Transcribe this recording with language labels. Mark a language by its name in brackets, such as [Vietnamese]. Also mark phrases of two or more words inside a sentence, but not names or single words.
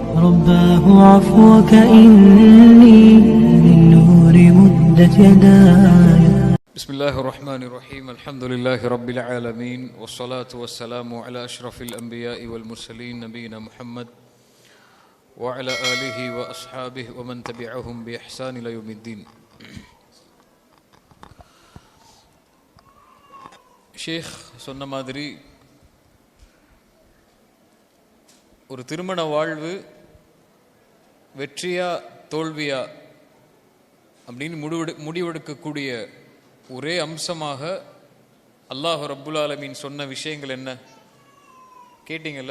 [Arabic] رباه عفوك إني للنور مدت يداي. بسم الله الرحمن الرحيم. الحمد لله رب العالمين والصلاة والسلام على أشرف الأنبياء والمرسلين نبينا محمد وعلى آله وأصحابه ومن تبعهم بإحسان إلى يوم الدين. [Tamil] ஷேக் சொன்ன மாதிரி ஒரு திருமண வாழ்வு வெற்றியா தோல்வியா அப்படின்னு முடிவெடுக்கக்கூடிய ஒரே அம்சமாக அல்லாஹ் [Arabic] رب العالمين [Tamil] சொன்ன விஷயங்கள் என்ன கேட்டீங்கல்ல?